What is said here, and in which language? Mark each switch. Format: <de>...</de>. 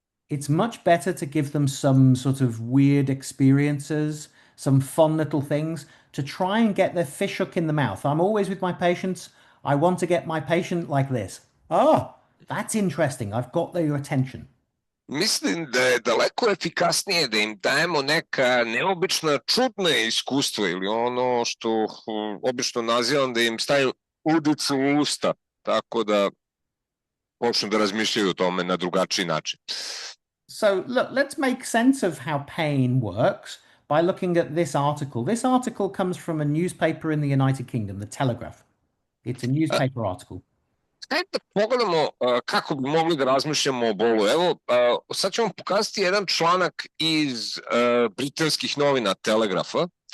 <en>It's much better to give them some sort of weird experiences, some fun little things to try and get their fish hook in the mouth. I'm always with my patients. I want to get my patient like this. Oh, that's interesting. I've got their attention.</en> <sr>Mislim da je daleko efikasnije da im dajemo neka neobična, čudna iskustva ili ono što obično nazivam da im stavim udicu u usta, tako da počnu da razmišljaju o tome na drugačiji način.</sr> <en>So look, let's make sense of how pain works by looking at this article. This article comes from a newspaper in the United Kingdom, The Telegraph. It's a newspaper article.</en> <sr>Hajde da pogledamo kako bi mogli da razmišljamo o bolu. Evo, sad ću vam pokazati jedan članak iz britanskih novina Telegrafa.</sr>